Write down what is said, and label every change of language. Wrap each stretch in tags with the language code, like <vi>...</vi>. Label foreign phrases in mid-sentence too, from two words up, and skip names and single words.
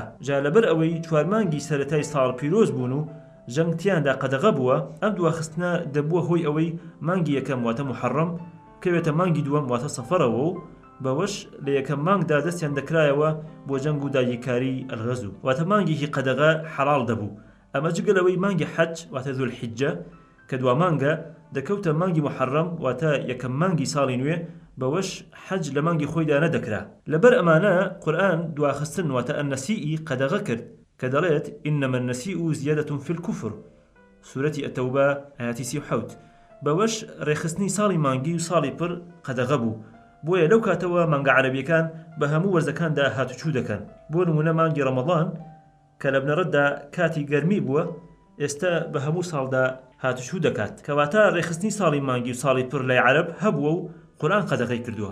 <ckb>جا لەبەر ئەوەی 4 مانگی سەرەتای ساڵ پیرۆز بوون و جەنگتیاندا قەدەغە بووە، ئەم دواخستنە دەبووە هۆی ئەوەی مانگی یەکەم واتە محەڕەم کەوێتە مانگی دووەم واتە سەفەرەوە و بەوەش لە یەکەم مانگدا دەستیان دەکرایەوە بۆ جەنگ و داگیرکاری ئەلغەزو، واتە مانگێکی قەدەغە حەڵال دەبوو. ئەمە جگەلەوەی مانگی حەج واتە ذوالحیجە کە دوا مانگە دەکەوتە مانگی محەڕەم واتە یەکەم مانگی ساڵی نوێ، بەوەش حەج لە مانگی خۆیدا نەدەکرا. لەبەر ئەمانە قورئان دواخستن واتە ئەنەسیئی قەدەغە کرد کە دەڵێت</ckb> <ar>إنما النسيء زيادة في الكفر</ar> <ckb>سورەتی ئەتەوبە ئاياتی 37. بەوەش ڕێخستنی ساڵی مانگی و ساڵی پڕ قەدەغە بوو، بۆیە لەو کاتەوە مانگە عەرەبیەکان بە هەموو وەرزەکاندا هاتوچوو دەکەن. بۆ نمونە مانگی ڕەمەضان کە لە بنەڕەتدا کاتی گەرمی بووە ئێستا بە هەموو ساڵدا هاتوچوو دەکات، کەواتە ڕێخستنی ساڵی مانگی و ساڵی پڕ لای عەرەب هەبووە و قورئان قەدەغەی کردووە.</ckb>